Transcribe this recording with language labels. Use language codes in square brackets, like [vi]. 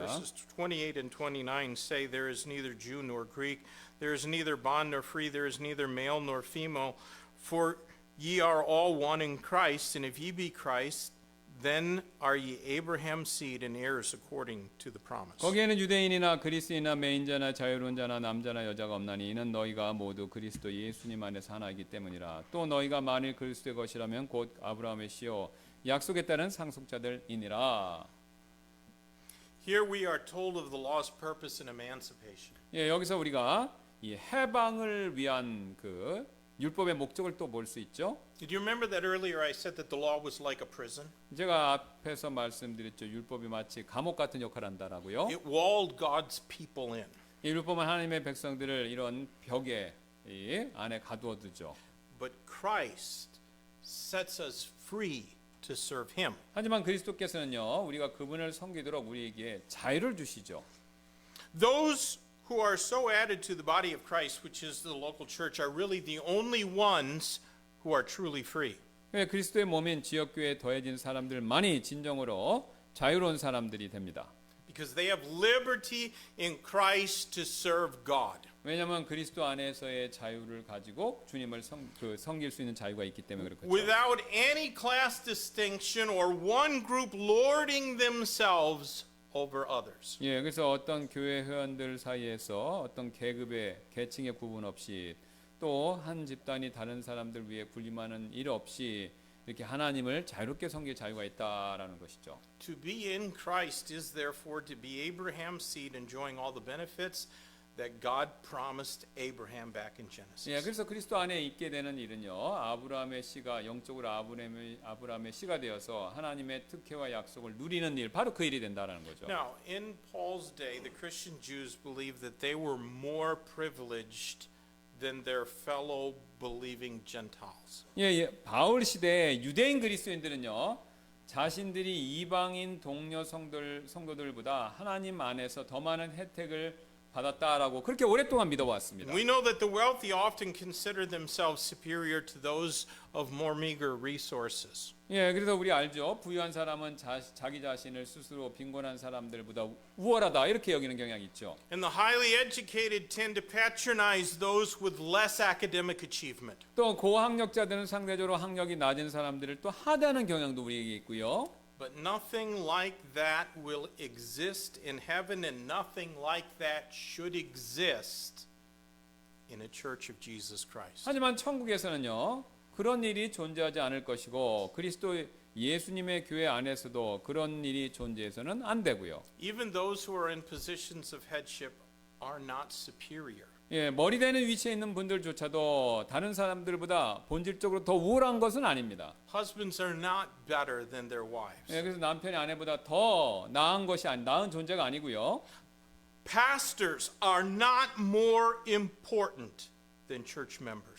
[en] Verses 28 and 29 say, There is neither Jew nor Greek, there is neither bond nor free, there is neither male nor female, for ye are all one in Christ, and if ye be Christ, then are ye Abraham's seed and heirs according to the promise. [ko] 거기에는 유대인이나 그리스인이나 매인자나 자유로운 자나 남자나 여자가 없나니 이는 너희가 모두 그리스도 예수님 안에서 하나이기 때문이라. 또 너희가 만일 그리스도의 것이라면 곧 아브라함의 씨요 약속에 따른 상속자들이니라. [en] Here we are told of the law's purpose in emancipation. [ko] 예, 여기서 우리가 이 해방을 위한 그 율법의 목적을 또 볼 수 있죠. [en] Did you remember that earlier I said that the law was like a prison? [ko] 제가 앞에서 말씀드렸죠. 율법이 마치 감옥 같은 역할을 한다라고요. [en] It walled God's people in. [ko] 이 율법은 하나님의 백성들을 이런 벽에 이 안에 가두어 두죠. [en] But Christ sets us free to serve him. [ko] 하지만 그리스도께서는요, 우리가 그분을 섬기도록 우리에게 자유를 주시죠. [en] Those who are so added to the body of Christ, which is the local church, are really the only ones who are truly free. [ko] 그리스도의 몸인 지역교회에 더해진 사람들만이 진정으로 자유로운 사람들이 됩니다. [en] Because they have liberty in Christ to serve God. [ko] 왜냐하면 그리스도 안에서의 자유를 가지고 주님을 섬길 수 있는 자유가 있기 때문에 그렇죠. [en] Without any class distinction or one group lording themselves over others. [ko] 예, 그래서 어떤 교회 회원들 사이에서 어떤 계급의 계층의 구분 없이 또 한 집단이 다른 사람들 위해 군림하는 일 없이 이렇게 하나님을 자유롭게 섬길 자유가 있다라는 것이죠. [en] To be in Christ is therefore to be Abraham's seed, enjoying all the benefits that God promised Abraham back in Genesis. [ko] 예, 그래서 그리스도 안에 있게 되는 일은요, 아브라함의 씨가 영적으로 아브라함의 씨가 되어서 하나님의 특혜와 약속을 누리는 일, 바로 그 일이 된다라는 거죠. [en] Now, in Paul's day, the Christian Jews believed that they were more privileged than their fellow believing Gentiles. [ko] 예, 바울 시대 유대인 그리스도인들은요, 자신들이 이방인 동료 성도들보다 하나님 안에서 더 많은 혜택을 받았다라고 그렇게 오랫동안 믿어왔습니다. [en] We know that the wealthy often consider themselves superior to those of more meager resources. [ko] 예, 그래서 우리 알죠. 부유한 사람은 자기 자신을 스스로 빈곤한 사람들보다 우월하다 이렇게 여기는 경향이 있죠. [en] And the highly educated tend to patronize those with less academic achievement. [ko] 또 고학력자들은 상대적으로 학력이 낮은 사람들을 또 하대하는 경향도 우리에게 있고요. [en] But nothing like that will exist in heaven, and nothing like that should exist in a church of Jesus Christ. [ko] 하지만 천국에서는요, 그런 일이 존재하지 않을 것이고 그리스도 예수님의 교회 안에서도 그런 일이 존재해서는 안 되고요. [en] Even those who are in positions of headship are not superior. [ko] 예, 머리 되는 위치에 있는 분들조차도 다른 사람들보다 본질적으로 더 우월한 것은 아닙니다. [en] Husbands are not better than their wives. [ko] 예, 그래서 남편이 아내보다 더 나은 존재가 아니고요. [en] Pastors are not more important than church members.